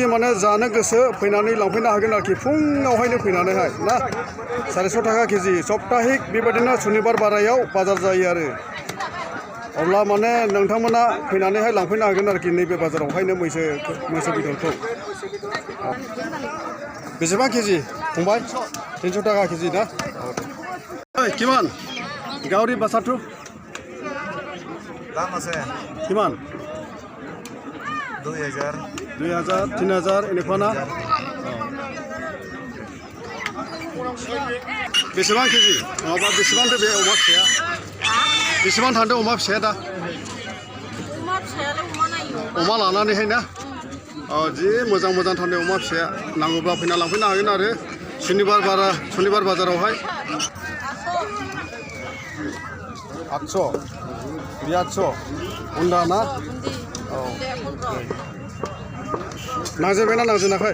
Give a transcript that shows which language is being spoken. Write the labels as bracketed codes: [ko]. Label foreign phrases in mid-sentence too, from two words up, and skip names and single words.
[brx] माने जानो गोसो फैनानै लांफैनो हागोन आरोखि फुङावहायनो फैनानैहाय ना 400 थाखा केजि सप्ताहिक बेबायदिनो सुनिबार बारायाव बाजार जायो आरो अब्ला माने नोंथांमोना फैनानैहाय लांफैनो हागोन आरोखि नैबे बाजारावहायनो मैसो बेदरखौ बेसेबां केजि फंबाय 300 थाखा केजि ना ओइ किमान गावरि बासाथु [as] দাম আছে [brx] किमान 2000 3000 এনেকুৱা না बेसेबां केजि माबा बेसेबां बे अमा फिसाया बेसेबां थांदों अमा फिसाया दा अमा लानानैहाय ना जि मोजां मोजां थांदों अमा फिसाया नांगौब्ला फैना लांफैनो हागोन आरो सुनिबार बाजारावहाय 800 उन्दा ना औ नांजेनबायना नांजेनाखै